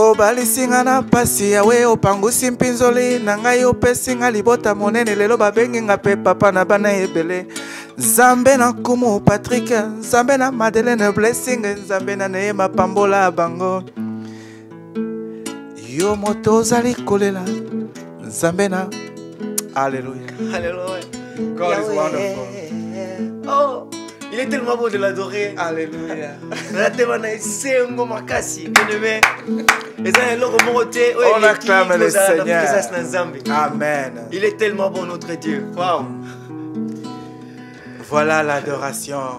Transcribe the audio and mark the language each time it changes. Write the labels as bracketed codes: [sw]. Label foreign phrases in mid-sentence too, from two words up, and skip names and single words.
[ln] obalisinga na pasi yawe opangusi mpinzoli na ngai opesinga libota monene lelo babengi nga mpe papa na bana ebele nzambe na nkumu Patrick nzambe na Madeleine Blessing nzambe na neema pambola bango yo moto ozali kolela nzambe na alléluia haleluya [en] God is wonderful. [fr] Oh il est tellement beau de l'adorer. Alléluia. On acclame le Seigneur. Amen. Il est tellement bon notre Dieu. Wow. Voilà l'adoration.